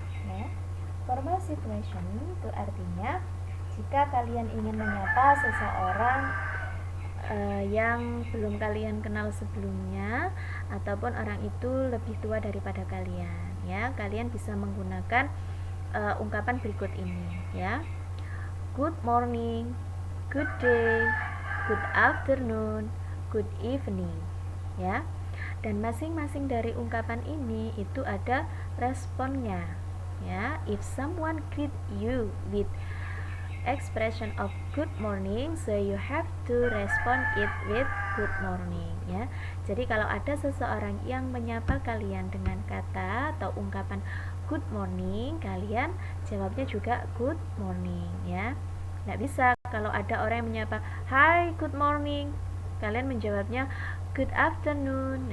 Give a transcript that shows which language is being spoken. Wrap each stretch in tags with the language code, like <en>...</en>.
<id>Nah,</id> <en>formal situation</en> <id>itu artinya jika kalian ingin menyapa seseorang yang belum kalian kenal sebelumnya, ataupun orang itu lebih tua daripada kalian, ya, kalian bisa menggunakan ungkapan berikut ini, ya.</id> <en>Good morning, good day, good afternoon, good evening, ya.</en> <id>Dan masing-masing dari ungkapan ini itu ada responnya, ya.</id> <en>If someone greet you with expression of good morning, so you have to respond it with good morning, ya.</en> <id>Jadi kalau ada seseorang yang menyapa kalian dengan kata atau ungkapan good morning, kalian jawabnya juga good morning, ya. Nggak bisa kalau ada orang yang menyapa</id> <en>hi good morning,</en> <id>kalian menjawabnya</id> <en>good afternoon.</en>